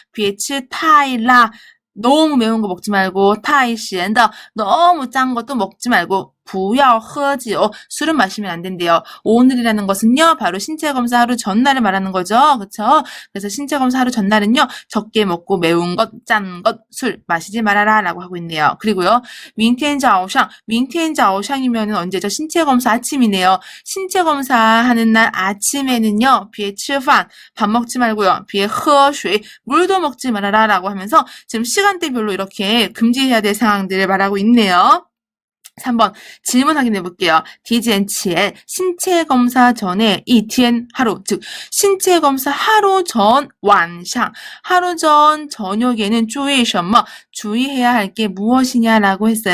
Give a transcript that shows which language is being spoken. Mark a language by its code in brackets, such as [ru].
[zh] 别吃太辣 [ko] 너무 매운 거 먹지 말고 [zh] 太咸的 [ko] 너무 짠 것도 먹지 말고 [zh] 不要喝酒 [ko] 술은 마시면 안 된대요. 오늘이라는 것은요. 바로 신체 검사 하루 전날을 말하는 거죠. 그쵸? 그래서 신체 검사 하루 전날은요. 적게 먹고 매운 것, 짠 것, 술 마시지 말아라 라고 하고 있네요. 그리고요. [zh] 明天早上 明天早上 [ko] 이면은 언제죠? 신체 검사 아침이네요. 신체 검사 하는 날 아침에는요. [zh] 别吃饭 [ko] 밥 먹지 말고요. [zh] 别喝水 [ko] 물도 먹지 말아라 라고 하면서 지금 시간대별로 이렇게 금지해야 될 상황들을 말하고 있네요. 3번 질문 확인해 볼게요. [zh] 体检前 [ko] 신체 검사 전에 一天 하루 즉 신체 검사 하루 전晚上 하루 전 저녁에는 [zh] 注意什么 [ko] 주의해야 할 게 무엇이냐라고 했어요.